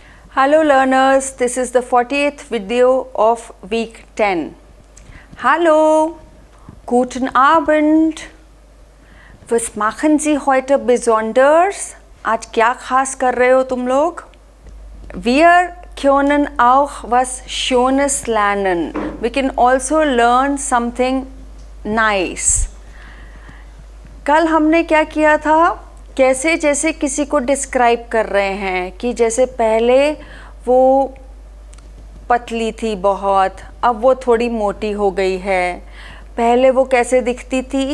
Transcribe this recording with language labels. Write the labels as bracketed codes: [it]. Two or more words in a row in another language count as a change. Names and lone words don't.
[en] Hello learners, this is the 40th video of week 10. [de] Hallo, guten Abend. Was machen Sie heute besonders? [hi] आज क्या खास कर रहे हो तुम लोग? [de] Wir können auch was Schönes lernen. [en] We can also learn something nice. [hi] कल हमने क्या किया था? कैसे जैसे किसी को डिस्क्राइब कर रहे हैं कि जैसे पहले वो पतली थी बहुत, अब वो थोड़ी मोटी हो गई है. पहले वो कैसे दिखती थी?